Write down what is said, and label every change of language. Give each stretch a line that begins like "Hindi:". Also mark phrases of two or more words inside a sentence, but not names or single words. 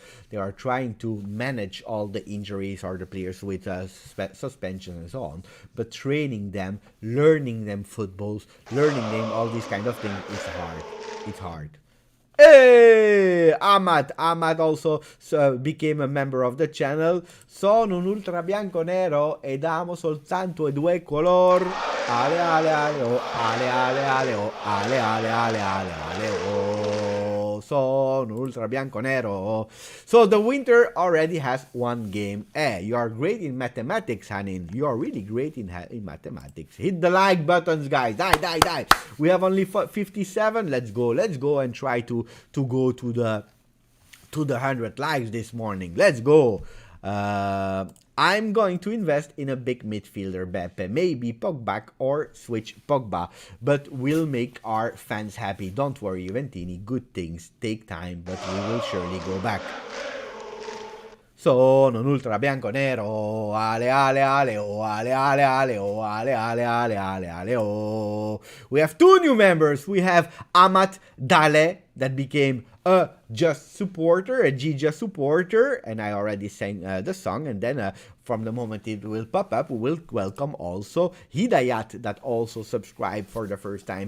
English: They are trying to manage all the injuries or the players with suspension and so on. But training them, learning them footballs, learning them all these kind of things is hard. It's hard. Hey, Ahmad also became a member of the channel.
Italian: Sono un ultra bianco nero ed amo soltanto 2 color. Ale ale ale oh, ale ale ale oh, ale ale ale ale ale oh. Sono ultra bianco nero.
English: So the winter already has 1 game. You are great in mathematics, Hanin. You are really great in mathematics. Hit the like buttons, guys. Die. We have only 57. Let's go and try to go to the 100 likes this morning. Let's go. I'm going to invest in a big midfielder, Beppe. Maybe Pogba or switch Pogba. But we'll make our fans happy. Don't worry, Juventini. Good things take time, but we will surely go back.
Italian: Sono un ultra bianco nero, ale ale ale oh, ale ale ale oh, ale ale ale ale ale oh.
English: We have 2 new members. We have Amat Dale, that became a Just supporter, a GJust supporter, and I already sang the song, and then from the moment it will pop up, we will welcome also Hidayat, that also subscribed for the first time.